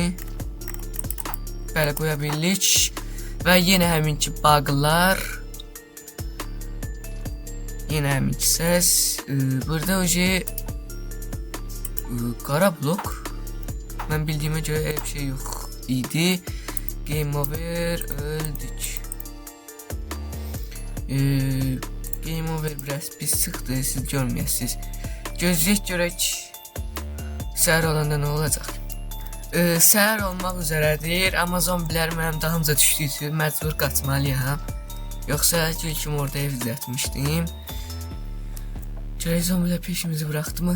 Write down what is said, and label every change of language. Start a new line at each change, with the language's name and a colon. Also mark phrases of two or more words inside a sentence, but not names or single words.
Azerbaijani: Bəli, qoya bilirik. Və yenə həminki bağlar. Yenə həminki səs. Burada oje qara blok. Mən bildiyimə görə elə bir şey yox idi.
English: Game over,
Azerbaijani: öldük.
English: Game over
Azerbaijani: biraz pis çıxdı, siz görməyəsiniz. Gözləyək görək səhər olanda nə olacaq. Səhər olmaq üzrədir, amma zombilər mənim dalımca düşdüyü məcbur qaçmalıyam. Yoxsa gül kimi orada ev düzəltmişdim. Görək zombilər peşimizi buraxdı mı?